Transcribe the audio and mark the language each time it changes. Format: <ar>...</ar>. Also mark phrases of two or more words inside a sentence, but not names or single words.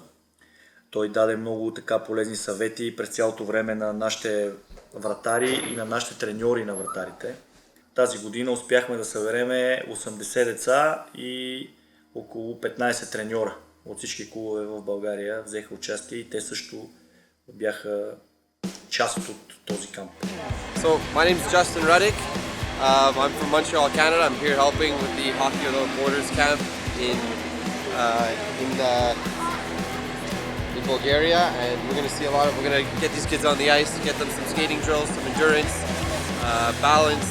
<bg>Той даде много така полезни съвети през цялото време на нашите вратари и на нашите треньори на вратарите. Тази година успяхме да събереме 80 деца и около 15 треньора от всички клубове в България взеха участие и те също бяха част от този камп.</bg> <en>So, my name is Justin Ruddick. I'm from Montreal, Canada. I'm here helping with the Hockey Without Borders camp in Bulgaria, and we're going to see a lot of. We're going to get these kids on the ice, get them some skating drills, some endurance, balance.</en>